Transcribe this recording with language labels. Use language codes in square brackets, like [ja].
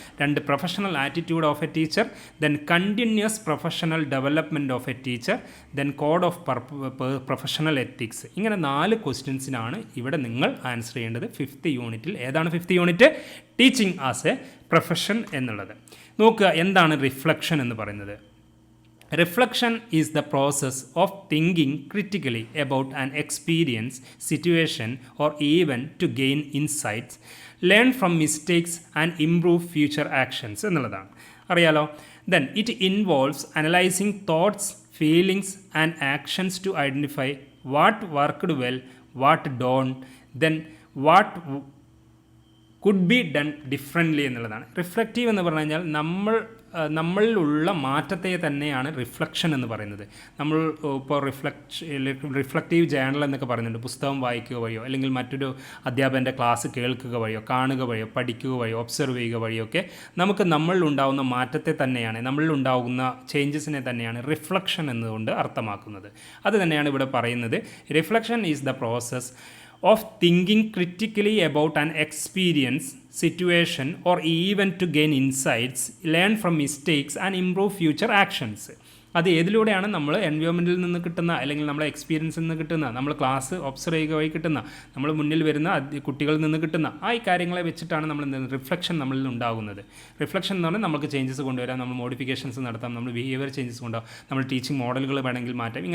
[en] 2, professional attitude of a teacher. Then continuous professional development of a teacher. Then code of professional ethics. [ml] ഇങ്ങനെ 4 ക്വസ്റ്റ്യൻസിനാണ് ഇവിടെ നിങ്ങൾ answer ചെയ്യേണ്ടത് 5th യൂണിറ്റിൽ. ഏതാണ് 5th unit? [en] teaching as a profession [ml] എന്നുള്ളത്. നോക്കുക, എന്താണ് റിഫ്ലക്ഷൻ എന്ന് പറയുന്നത്. [en] Reflection is the process of thinking critically about an experience, situation, or event to gain insights, learn from mistakes and improve future actions [ml] എന്നുള്ളതാണ്. അറിയാലോ. [en] Then it involves analyzing thoughts, feelings and actions to identify what worked well, what don't, then what could be done differently എന്നുള്ളതാണ്. [ml] Reflective എന്ന് പറഞ്ഞു കഴിഞ്ഞാൽ നമ്മളിലുള്ള മാറ്റത്തെ തന്നെയാണ് reflection എന്ന് പറയുന്നത്. നമ്മൾ ഇപ്പോൾ റിഫ്ലക്റ്റീവ് ജേണൽ എന്നൊക്കെ പറയുന്നുണ്ട്. പുസ്തകം വായിക്കുക വഴിയോ അല്ലെങ്കിൽ മറ്റൊരു അധ്യാപകൻ്റെ ക്ലാസ് കേൾക്കുക വഴിയോ കാണുക വഴിയോ പഠിക്കുക വഴിയോ ഒബ്സർവ് ചെയ്യുക വഴിയോ ഒക്കെ നമുക്ക് നമ്മളിലുണ്ടാകുന്ന മാറ്റത്തെ തന്നെയാണ്, നമ്മളിലുണ്ടാകുന്ന ചേഞ്ചസിനെ തന്നെയാണ് റിഫ്ലക്ഷൻ എന്നുകൊണ്ട് അർത്ഥമാക്കുന്നത്. അത് തന്നെയാണ് ഇവിടെ പറയുന്നത്. [en] Reflection is the process of thinking critically about an experience, situation or event to gain insights, learn from mistakes and improve future actions. [ml] അത് ഏതിലൂടെയാണ് നമ്മൾ എൻവയോൺമെൻറ്റിൽ നിന്ന് കിട്ടുന്ന അല്ലെങ്കിൽ നമ്മളെ എക്സ്പീരിയൻസിൽ നിന്ന് കിട്ടുന്ന, നമ്മൾ ക്ലാസ് ഒബ്സർവ് ചെയ്യുക വഴി കിട്ടുന്ന, നമ്മൾ മുന്നിൽ വരുന്ന കുട്ടികളിൽ നിന്ന് കിട്ടുന്ന ഈ കാര്യങ്ങളെ വെച്ചിട്ടാണ് നമ്മൾ റിഫ്ലക്ഷൻ നമ്മളിൽ ഉണ്ടാകുന്നത്. റിഫ്ലക്ഷൻ എന്ന് പറഞ്ഞാൽ നമുക്ക് ചേഞ്ചസ് കൊണ്ടുവരാം, നമ്മൾ മോഡിഫിക്കേഷൻസ് നടത്താം, നമ്മൾ ബിഹേവിയർ ചേഞ്ചസ് കൊണ്ടുപോകാം, നമ്മൾ ടീച്ചിങ് മോഡലുകൾ വേണമെങ്കിൽ മാറ്റാം.